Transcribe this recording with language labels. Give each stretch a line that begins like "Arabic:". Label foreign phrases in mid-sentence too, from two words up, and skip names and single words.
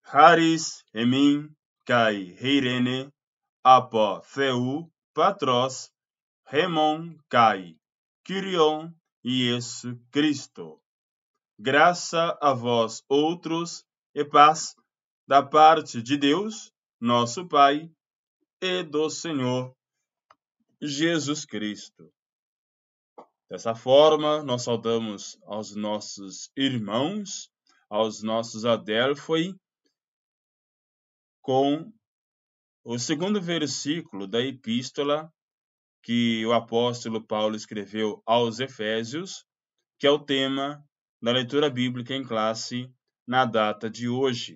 Greek: Χάρις ὑμῖν καὶ εἰρήνη ἀπὸ θεοῦ πατρὸς ἡμῶν καὶ κυρίου Ἰησοῦ Χριστοῦ.
Portuguese: Graça a vós outros e paz da parte de Deus, nosso Pai, e do Senhor Jesus Cristo. Dessa forma, nós saudamos aos nossos irmãos, aos nossos Adelphoi, com o segundo versículo da epístola que o apóstolo Paulo escreveu aos Efésios, que é o tema da leitura bíblica em classe na data de hoje.